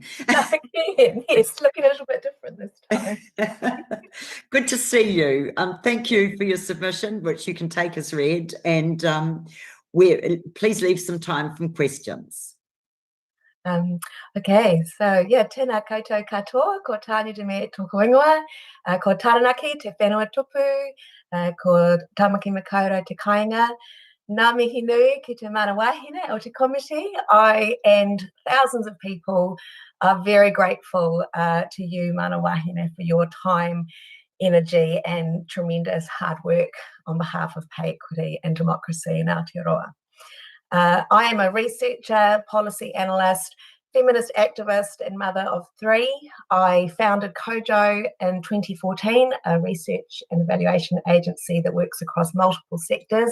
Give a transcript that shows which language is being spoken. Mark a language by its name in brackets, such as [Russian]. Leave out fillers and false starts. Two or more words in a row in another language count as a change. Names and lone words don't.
[English] Yes, looking a little bit different this time. Good to see you. Thank you for your submission, which you can take as read, and please leave some time for questions. Okay, so yeah, [Māori] tēnā koutou katoa, ko Tanya de me tōku ingoa, ko Taranaki te whenua tupu, ko Tamaki Makaurau te kāinga, ngā mihi nui ki te mana wahine o te committee. [English] I and thousands of people are very grateful to you, [Māori] mana wahine, [English] for your time, energy and tremendous hard work on behalf of pay equity and democracy in Aotearoa. I am a researcher, policy analyst, feminist activist and mother of three. I founded Koga in 2014, a research and evaluation agency that works across multiple sectors.